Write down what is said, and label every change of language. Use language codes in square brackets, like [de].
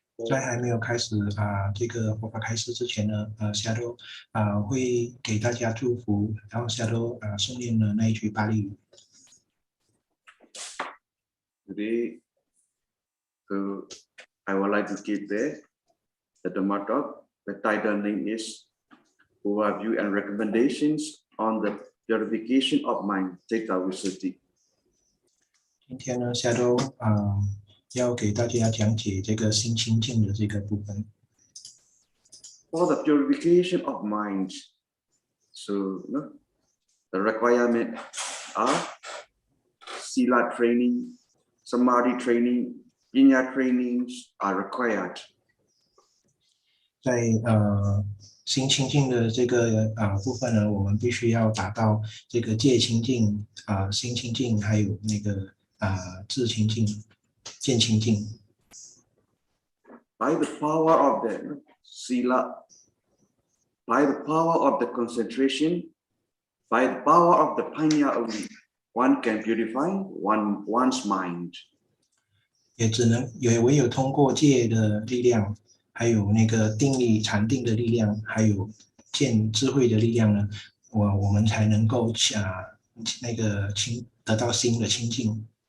[zh] 在还没有开始这个佛法开始之前呢，Sayadaw会给大家祝福，然后Sayadaw诵念了那一句巴利语。 [en] Today, so I would like to give the Dhamma talk. The title name is Overview and Recommendations on the Purification of Mind, Cittavisuddhi. [zh] 今天呢，Sayadaw要给大家讲解这个心清净的这个部分。 [en] For the purification of mind, so the requirement are Sila training, Samadhi training, Paññā trainings are required. [zh] 在心清净的这个部分呢，我们必须要达到这个戒清净、心清净，还有那个智清净。见清净 [en] By the power of the sila, by the power of the concentration, by the power of the paññā only, one can purify one's mind. [zh] 也唯有通过戒的力量，还有那个定力、禅定的力量，还有见智慧的力量呢，我们才能够那个得到心的清净。